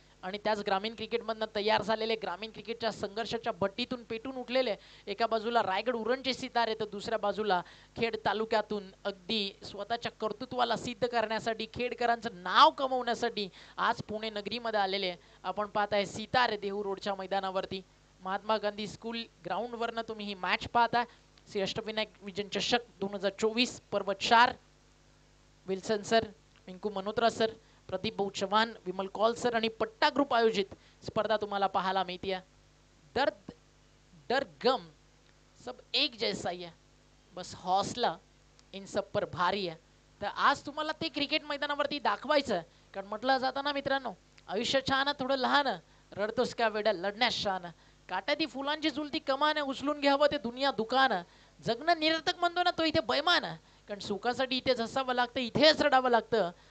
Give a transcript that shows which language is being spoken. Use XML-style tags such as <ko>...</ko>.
<mr>आणि त्याच ग्रामीण क्रिकेटमधनं तयार झालेले ग्रामीण क्रिकेटच्या संघर्षाच्या भट्टीतून पेटून उठलेले एका बाजूला रायगड उरणचे सितारे तर दुसऱ्या बाजूला खेड तालुक्यातून अगदी स्वतःच्या कर्तृत्वाला सिद्ध करण्यासाठी, खेडकरांचं नाव कमवण्यासाठी आज पुणे नगरीमध्ये आलेले आपण पाहताय सितारे देहू रोडच्या मैदानावरती. महात्मा गांधी स्कूल ग्राउंडवरनं तुम्ही ही मॅच पाहताय. श्री अष्टविनायक विजन चषक 2024 पर्व 4. Wilson sir, Minku Malhotra sir, Pradeep भाऊ चव्हाण, विमल कौल सर आणि पट्टा ग्रुप आयोजित स्पर्धा तुम्हाला पाहायला मिळते.</mr> <hi>दर्द डर गम सब एक जैसा ही है, बस हौसला इन सब पर भारी है.</hi> <mr>तर आज तुम्हाला ते क्रिकेट मैदानावरती दाखवायचं, कारण म्हटलं जातं ना मित्रांनो, आयुष्य छान थोडं लहान, रडतोस का वेड्या लढण्यास शान, काट्याती फुलांची झुलती कमान, उचलून घ्यावं ते दुनिया दुकान, जगणं निरर्थक म्हणतो ना तो इथे बैमान, कारण सुखासाठी इथेच हसावं लागतं, इथेच रडावं लागतं,</mr>